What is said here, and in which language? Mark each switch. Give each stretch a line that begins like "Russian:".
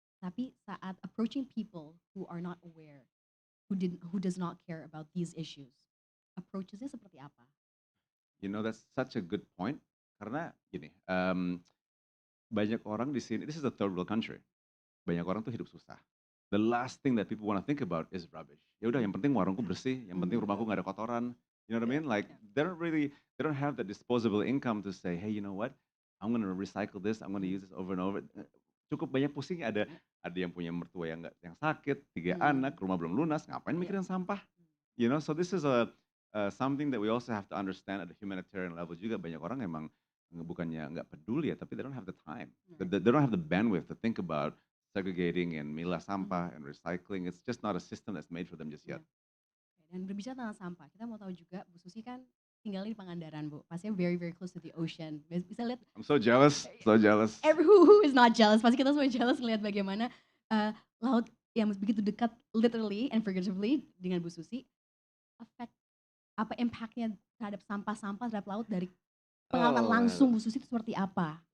Indonesian: Tapi saat
English: approaching people who are not aware, who does not care about these issues,
Indonesian: approachesnya seperti apa?
English: You know, that's such a good point.
Indonesian: Karena gini, banyak orang di sini,
English: this is a third world country.
Indonesian: Banyak orang tuh hidup susah.
English: The last thing that people want to think about is rubbish.
Indonesian: Ya udah, yang penting warungku bersih, yang penting rumahku nggak ada kotoran.
English: You know what I mean? Like they don't have the disposable income to say, hey, you know what? I'm gonna recycle this, I'm gonna use this over and over.
Indonesian: Cukup banyak pusingnya, ada yang punya mertua yang sakit, 3 anak, rumah belum lunas, ngapain mikirin sampah?
English: You know, so this is something that we also have to understand at the humanitarian level
Indonesian: juga. Banyak orang emang bukannya nggak peduli ya, tapi
English: they don't have the time. They don't have the bandwidth to think about segregating and
Indonesian: milah sampah
English: and recycling. It's just not a system that's made for them just yet.
Indonesian: Dan berbicara tentang sampah, kita mau tahu juga Bu Susi kan tinggalnya di Pangandaran, Bu. Pastinya
English: very very close to the ocean.
Indonesian: Bisa lihat.
English: I'm so jealous, so jealous. Who is not jealous?
Indonesian: Pasti kita semua jealous ngelihat bagaimana laut yang begitu dekat
English: literally and figuratively
Indonesian: dengan Bu Susi, impactnya terhadap sampah-sampah terhadap laut dari pengalaman langsung Bu Susi itu seperti apa?